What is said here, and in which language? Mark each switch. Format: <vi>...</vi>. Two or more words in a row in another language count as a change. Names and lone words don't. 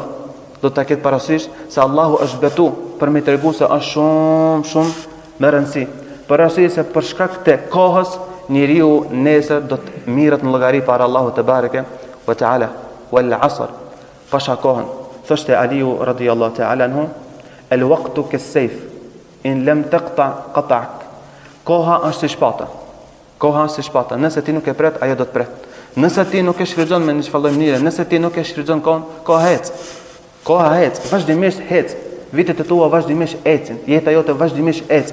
<sq>Do ta ketë parasysh se Allahu është betu për me tregu se është shumë me rëndësi. Për arsye se për shkak të kohës njeriu nesër do të mirret në llogari para Allahut</sq> <ar>تبارك وتعالى. والعصر,</ar> <sq>pasha kohën. Thoshte Aliu</sq> <ar>رضي الله تعالى عنه, الوقت كالسيف إن لم تقطع قطعك.</ar> <sq>Koha është si shpata. Koha është si shpata. Nëse ti nuk e pret, ajo do të pret. Nëse ti nuk e shfrytëzon me një çfarë mënyre, nëse ti nuk e shfrytëzon kohën, koha ec. Koha ec, vazhdimisht ec. Vitet e tua vazhdimisht ecin, jeta jote vazhdimisht ec.</sq>